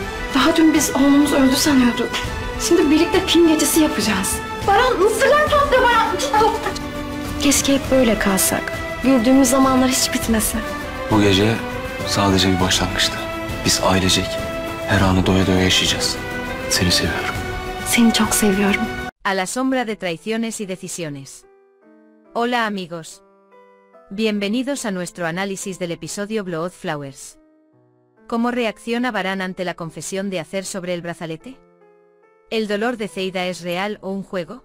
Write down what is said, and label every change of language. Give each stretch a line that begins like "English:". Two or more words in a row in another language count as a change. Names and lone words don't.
Turkish: Daha dün biz oğlumuz öldü sanıyorduk. Şimdi birlikte film gecesi yapacağız. Baran, mısırlar patlıyor Baran. Keşke hep böyle kalsak. Güldüğümüz zamanlar hiç bitmese. Bu gece sadece bir başlangıçtı. Biz ailecek her anı doya doya yaşayacağız. Seni seviyorum. Seni çok seviyorum.
Spanish: A la sombra de traiciones y decisiones. Hola amigos. Bienvenidos a nuestro análisis del episodio Blood Flowers. ¿Cómo reacciona Baran ante la confesión de hacer sobre el brazalete? ¿El dolor de Zeida es real o un juego?